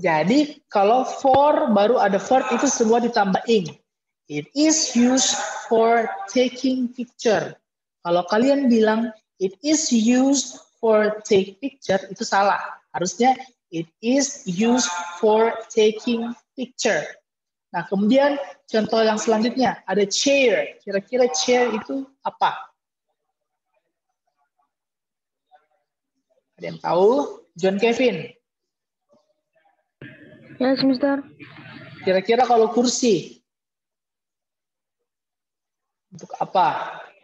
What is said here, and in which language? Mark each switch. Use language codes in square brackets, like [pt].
[id] Jadi kalau for baru ada verb itu semua ditambah ing. [en] It is used for taking picture. [id] Kalau kalian bilang [en] it is used for take picture [id] itu salah. Harusnya [en] it is used for taking picture. [id] Nah, kemudian contoh yang selanjutnya ada chair. Kira-kira chair itu apa? Ada yang tahu? John Kevin. [en] Yes, Mister. [id] Kira-kira kalau kursi untuk apa?